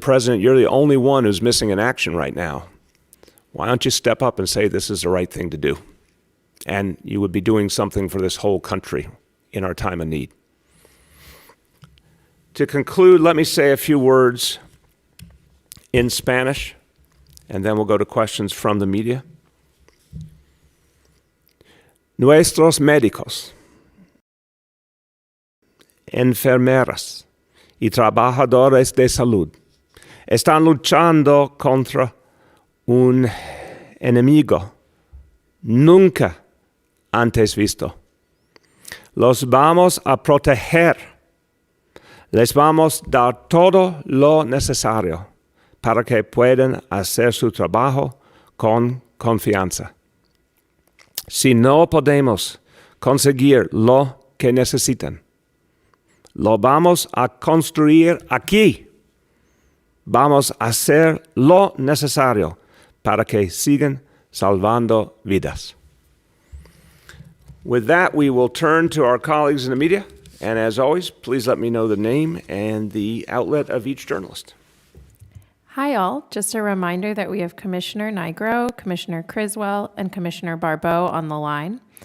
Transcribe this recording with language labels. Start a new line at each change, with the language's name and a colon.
English: President, you're the only one who's missing in action right now. Why don't you step up and say this is the right thing to do? And you would be doing something for this whole country in our time of need. To conclude, let me say a few words in Spanish, and then we'll go to questions from the media.
Spanish: Nuestros médicos, enfermeras y trabajadores de salud están luchando contra un enemigo nunca antes visto. Los vamos a proteger. Les vamos a dar todo lo necesario para que puedan hacer su trabajo con confianza. Si no podemos conseguir lo que necesitan, lo vamos a construir aquí. Vamos a hacer lo necesario para que sigan salvando vidas.
English: With that, we will turn to our colleagues in the media. And as always, please let me know the name and the outlet of each journalist. Hi, all. Just a reminder that we have Commissioner Nigro, Commissioner Criswell, and Commissioner Barbeau on the line.